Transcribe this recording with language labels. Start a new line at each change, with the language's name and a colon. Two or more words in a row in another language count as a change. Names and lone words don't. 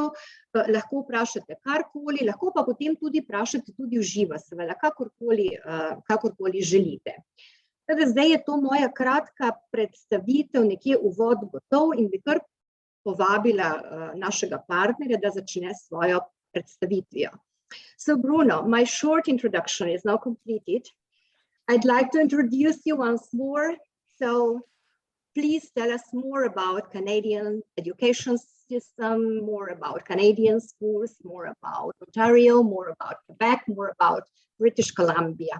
Slovenian: Lahko vprašate karkoli, lahko pa potem tudi vprašate tudi v živo, seveda, kakorkoli želite. Zdaj je to moja kratka predstavitev, nekje uvod gotov in bi kar povabila našega partnerja, da začne svojo predstavitvijo.
English: So Bruno, my short introduction is now completed. I'd like to introduce you once more. So please tell us more about Canadian education system, more about Canadian schools, more about Ontario, more about Quebec, more about British Columbia.